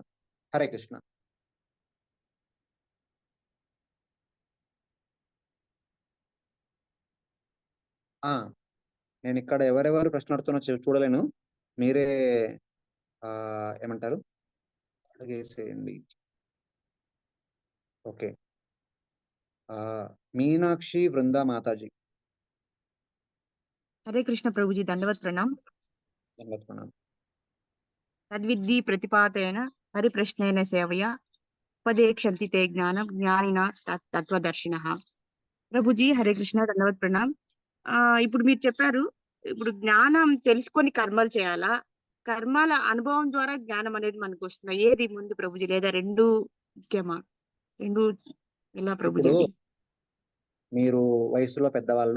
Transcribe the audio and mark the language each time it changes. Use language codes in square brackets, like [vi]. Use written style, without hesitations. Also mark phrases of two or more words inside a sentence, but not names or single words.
[te] హరే కృష్ణ. ఆ! నేనిక్కడ ఎవరెవరు ప్రశ్న అడుగుతున్నారో చూడలేను. మీరే ఏమంటారు? అడిగేసేయండి. ఓకే. మీనాక్షి వృందా మాతాజీ. [hi] हरे कृष्ण प्रभु जी दंडवत प्रणाम। [te] దండవత్ ప్రణామం. [sa] तद्विद्धि प्रतिपातेन परिप्रश्नेन सेवया उपदेक्षन्ति ते ज्ञानं ज्ञानिना तत्वदर्शिनः। [te] ప్రభుజీ హరే కృష్ణ దండవత్ ప్రణామ్। ఇప్పుడు మీరు చెప్పారు, ఇప్పుడు జ్ఞానం తెలుసుకొని కర్మలు చేయాలా, కర్మల అనుభవం ద్వారా జ్ఞానం అనేది మనకు వస్తుందా, ఏది ముందు ప్రభుజీ, లేదా రెండు ముఖ్యమా, రెండు ఎలా ప్రభుజీ ఇప్పుడు అది? మీరు వయసులో పెద్దవాళ్ళు.